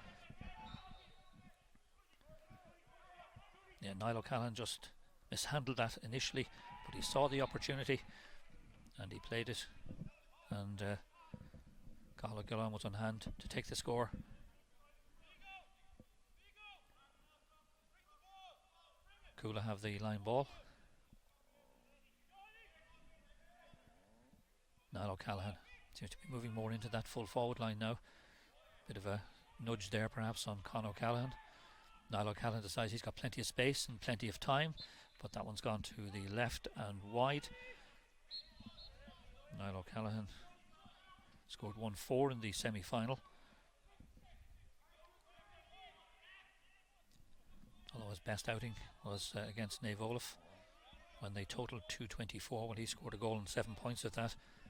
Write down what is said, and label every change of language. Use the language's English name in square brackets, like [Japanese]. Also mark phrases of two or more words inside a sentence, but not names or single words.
[English] Yeah, Niall O'Callaghan just mishandled that initially, but he saw the opportunity and he played it. And Cathal O'Gillan was on hand to take the score. Cuala have the line ball. Niall O'Callaghan seems to be moving more into that full forward line now. Bit of a nudge there perhaps on Con O'Callaghan. Niall O'Callaghan decides he's got plenty of space and plenty of time, but that one's gone to the left and wide. Niall O'Callaghan scored 1-4 in the semi-final, although his best outing was against Naomh Olaf when they totaled 224 when he scored a goal and 7 points at that.